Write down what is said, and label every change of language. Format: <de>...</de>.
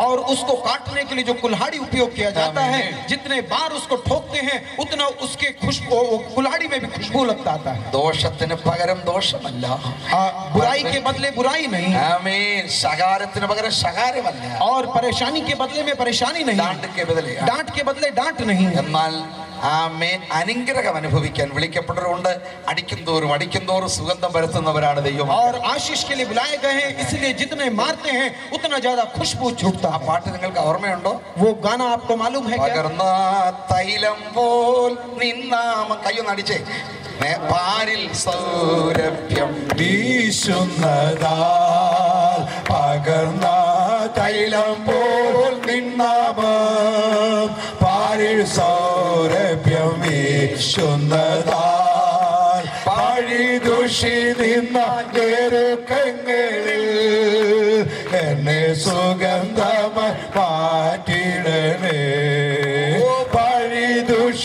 <hi>और उसको काटने के लिए जो कुल्हाड़ी उपयोग किया जाता है, जितने बार उसको ठोकते हैं उतना उसके खुशबू कुल्हाड़ी में भी खुशबू लगता आता है.</hi> <ml>ദോഷത്തിന് പകരം ദോഷമല്ല,</ml> <hi>बुराई के बदले बुराई नहीं.</hi> <ml>ആമേൻ. ശകാരത്തിന് പകരം ശകാരമല്ല,</ml> <hi>और परेशानी के बदले में परेशानी नहीं. डांट के बदले डांट नहीं.</hi> <ml>എന്നാൽ ആമേൻ അനുഗ്രഹം അനുഭവിക്കാൻ വിളിക്കപ്പെട്ടവരുണ്ട്. അടിക്കും തോറും സുഗന്ധം പരത്തുന്നവരാണ് ദൈവം.</ml> <hi>और आशीष के लिए बुलाए गए हैं, इसलिए जितने मारते हैं उतना ज्यादा खुशबू छूटता ആ है.</hi> <ml>പാട്ട് നിങ്ങൾക്ക് ഓർമ്മയുണ്ടോ?</ml> <hi>वो गाना आपको मालूम है क्या?</hi> <ml>പകർന്ന തൈലം പോൽ നിന്നാമ കയ്യൊന്നടിച്ചേ. പാരിൽ സൗരഭ്യം വീശുന്നതാൽ പകർന്ന തൈലം പോൽ നിന്നാമം പാരിൽ സൗരഭ്യം വീശുന്നതാൽ പഴി ദുഷി നിന്ന ഞെരുക്കങ്ങളിൽ എന്നെ സുഗന്ധമായി മാറ്റിടണേ. പഴി ദുഷി</ml>